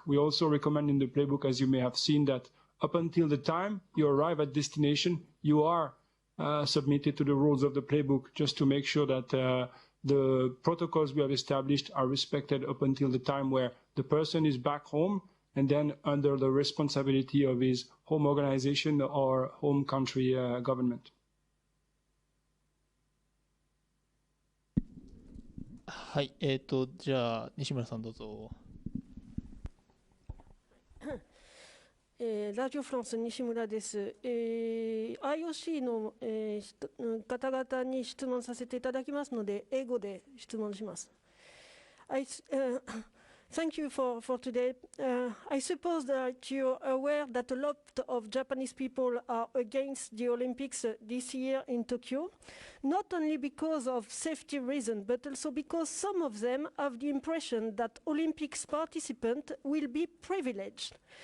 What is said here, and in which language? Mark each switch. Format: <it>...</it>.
<en>We also recommend in the playbook, as you may have seen, that up until the time you arrive at destination, you are submitted to the rules of the playbook, just to make sure that the protocols we have established are respected up until the time where the person is back home, and then under the responsibility of his home organization or home country government.</en> <ja>はい、じゃあ西村さんどうぞ。ラジオフランス西村です。IOC の、方々に質問させていただきますので、英語で質問します。</ja> <en>Thank you for today. I suppose that you're aware that a lot of Japanese people are against the Olympics this year in Tokyo, not only because of safety reasons, but also because some of them have the impression that Olympics participants will be privileged.</en>